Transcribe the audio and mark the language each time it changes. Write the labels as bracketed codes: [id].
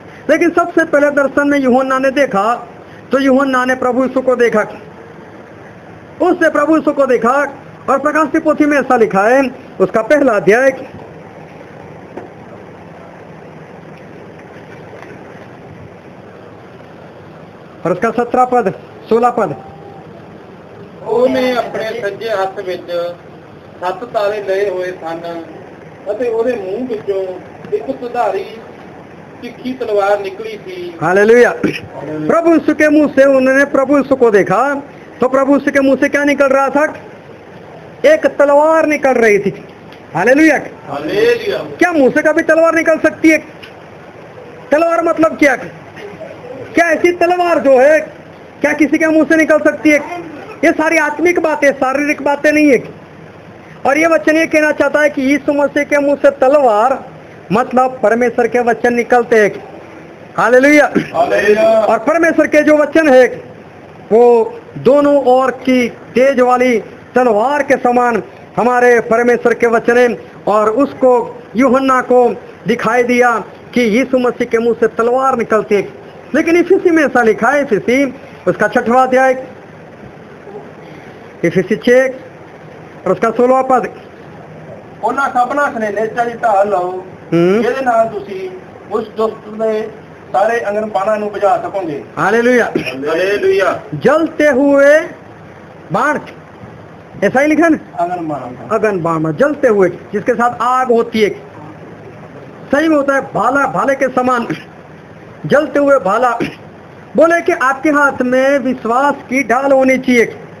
[hi] लेकिन सबसे पहले दर्शन में यूहन्ना ने देखा तो यूहन्ना ने प्रभु यीशु को देखा, उसने प्रभु यीशु को देखा। और प्रकाश की पोथी में ऐसा लिखा है, उसका पहला अध्याय और उसका 17 पद 16 पद। [pa] ਉਹਨੇ ਆਪਣੇ ਸੱਜੇ ਹੱਥ ਵਿੱਚ 7 ਤਾਰੇ ਲਏ ਹੋਏ ਸਨ ਅਤੇ ਉਹਦੇ ਮੂੰਹ ਵਿੱਚੋਂ ਇੱਕ ਸੁਧਾਰੀ ਤਿੱਖੀ ਤਲਵਾਰ [hi] निकली थी। हालेलुया। प्रभु यीशु के मुंह से उन्होंने प्रभु यीशु को देखा तो प्रभु यीशु के मुंह से क्या निकल रहा था? एक तलवार निकल रही थी। हालेलुया। क्या मुंह से कभी तलवार निकल सकती है? तलवार मतलब क्या? क्या ऐसी तलवार जो है क्या किसी के मुंह से निकल सकती है? ये सारी आत्मिक बातें, शारीरिक बातें नहीं है। और ये वचन ये कहना चाहता है कि यीशु मसीह के मुंह से तलवार मतलब परमेश्वर के वचन निकलते हैं। हालेलुया। और परमेश्वर के जो वचन है वो दोनों ओर की तेज वाली तलवार के समान हमारे परमेश्वर के वचन है। और उसको यूहन्ना को दिखाई दिया कि यीशु मसीह के मुंह से तलवार निकलती है। लेकिन इफिसी में ऐसा लिखा है, इफिसी उसका 6वां अध्याय, इफिसी 6 और उसका 16वां पद। [pa] ਉਹਨਾਂ ਸਭਨਾ ਸਨੇਹਤਾ ਦੀ ਢਾਲ ਲਓ ਜਿਹਦੇ ਨਾਲ ਤੁਸੀਂ ਉਸ ਦੁਸ਼ਟ ਦੇ ਸਾਰੇ ਅੰਗਨਬਾਣਾਂ ਨੂੰ ਬੁਝਾ ਸਕੋਗੇ। [hi] हालेलुया। हालेलुया। जलते हुए बाण, ऐसा ही लिखा ना, अगन बाण, जलते हुए जिसके साथ आग होती है। सही में होता है भाला, भाले के समान जलते हुए भाला। बोले कि आपके हाथ में विश्वास की ढाल होनी चाहिए।